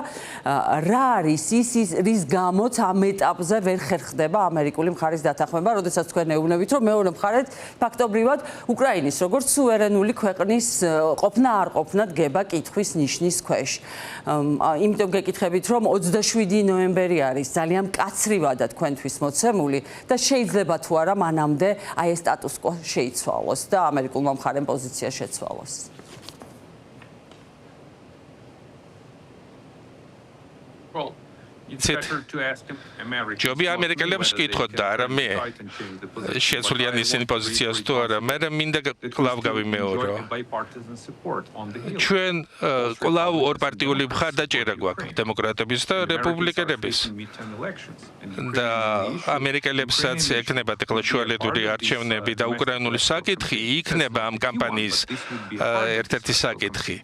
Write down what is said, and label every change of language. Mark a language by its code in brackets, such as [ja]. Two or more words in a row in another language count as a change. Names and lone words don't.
[ka] რა არის ის რის გამოც ამ ეტაპზე ვერ ხერხდება ამერიკული მხარის დათანხმება, როდესაც თქვენ ეუბნებით, რომ მეორე მხარედ ფაქტობრივად უკრაინის როგორც სუვერენული ქვეყნის ყოფნა არ ყოფნა დგება კითხვის ნიშნის ქვეშ. იმიტომ გეკითხებით, რომ 27 ნოემბერი არის ძალიან მკაცრივადად თქვენთვის მოცემული და შეიძლება თუ არა მანამდე აი ეს სტატუს კვო შეიცვალოს და ამერიკულმა მხარემ პოზიცია შეცვალოს. [en] Well, it's better to ask Americans. [ka] ჯობია ამერიკელებს კითხოთ და არა მე. შეცვლიან ისინი პოზიციას თუ არა, მე მინდა კლავ გავიმეორო. ჩვენ კლავ ორპარტიული მხარდაჭერა გვაქვს დემოკრატების და რეპუბლიკელების. და ამერიკელებსაც ექნებათ ეხლა შუალედური არჩევნები და უკრაინული საკითხი იქნება ამ კამპანიის ერთ-ერთი საკითხი.